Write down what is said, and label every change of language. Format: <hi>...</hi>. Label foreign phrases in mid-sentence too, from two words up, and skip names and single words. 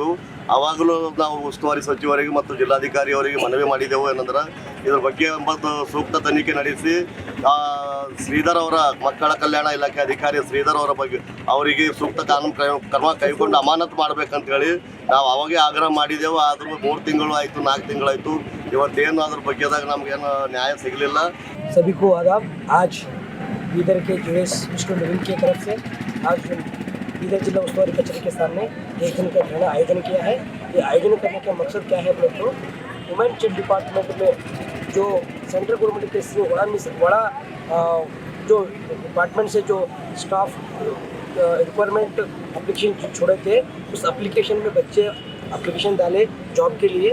<kn>ಆವಾಗಲೂ ನಾವು ಉಸ್ತುವಾರಿ ಸಚಿವರಿಗೆ ಮತ್ತು ಜಿಲ್ಲಾಧಿಕಾರಿ ಅವರಿಗೆ ಮನವಿ ಮಾಡಿದ್ದೆವು ಏನಂದ್ರೆ ಇದ್ರ ಬಗ್ಗೆ ಎಂಬತ್ತು ಸೂಕ್ತ ತನಿಖೆ ನಡೆಸಿ ಶ್ರೀಧರ್ ಅವರ ಮಕ್ಕಳ ಕಲ್ಯಾಣ ಇಲಾಖೆ ಅಧಿಕಾರಿ ಶ್ರೀಧರ್ ಅವರ ಬಗ್ಗೆ ಅವರಿಗೆ ಸೂಕ್ತ ಕಾನೂನು ಕ್ರಮ ಕೈಗೊಂಡು ಅಮಾನತು ಮಾಡಬೇಕಂತೇಳಿ ನಾವು ಅವಾಗೇ ಆಗ್ರಹ ಮಾಡಿದ್ದೆವು। ಆದರೂ 3 ತಿಂಗಳು ಆಯಿತು, 4 ತಿಂಗಳಾಯಿತು, ಇವತ್ತೇನು ಅದ್ರ ಬಗ್ಗೆದಾಗ ನಮಗೇನು ನ್ಯಾಯ ಸಿಗಲಿಲ್ಲ।</kn> <hi>सभी को आदाब। आज बीदर के जेडीएस विष्णु नवीन की तरफ से आज बीदर जिला उस्तुवारी कचहरी के सामने एक दिन का धरना आयोजन किया है। ये आयोजन करने का मकसद क्या है बोले तो</hi> <en>women chief department</en> <hi>में जो</hi> <en>central government</en> <hi>के बड़ा जो डिपार्टमेंट से जो</hi> <en>staff requirement application</en> <hi>छोड़े थे, उस एप्लीकेशन में बच्चे एप्लीकेशन डाले जॉब के लिए।</hi>